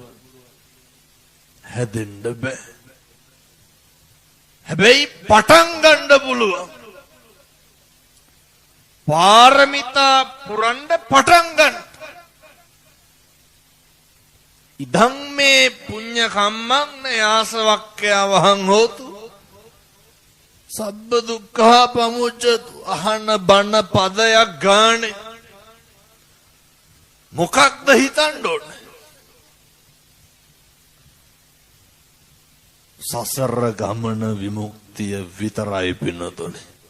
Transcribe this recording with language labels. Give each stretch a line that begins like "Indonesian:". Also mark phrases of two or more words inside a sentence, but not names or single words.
Sinhala: හැදෙන්න බෑ. හැබැයි පටන් ගන්න පුළුවන්. පාරමිතා පුරන්න පටන් ගන්න.
Pali: ඉදං මේ පුඤ්ඤ කම්මං යාසවක්ඛ්‍ය වහං හෝතු සබ්බ දුක්ඛා පමුච්ඡතු.
Sinhala: අහන බණ පදයක් ගානේ මොකක්ද හිතන්න ඕනේ? සසර ගමන විමුක්තිය විතරයි පින්නතුනේ.